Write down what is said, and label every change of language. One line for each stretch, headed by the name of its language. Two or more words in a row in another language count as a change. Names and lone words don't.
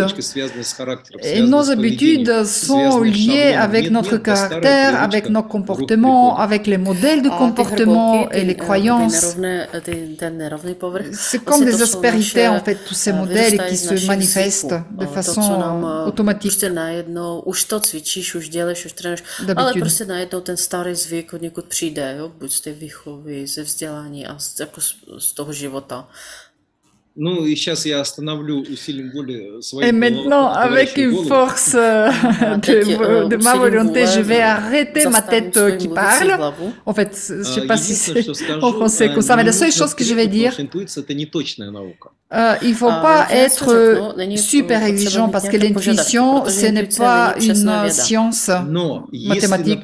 French: Et nos habitudes sont liées avec notre caractère, avec nos comportements, avec les modèles de comportement et les croyances. C'est comme des aspérités, en fait, tous ces modèles qui se manifestent de façon automatique.
Czech: Vzdělání a jako z toho života.
Russian: Ну и сейчас я остановлю усилием воли
French: Et maintenant, avec une force de ma volonté, je vais arrêter ma tête qui parle. En fait, je ne sais pas si c'est en français comme ça, mais la seule chose que je vais dire, il ne faut pas être super exigeant parce que l'intuition, ce n'est pas une science mathématique.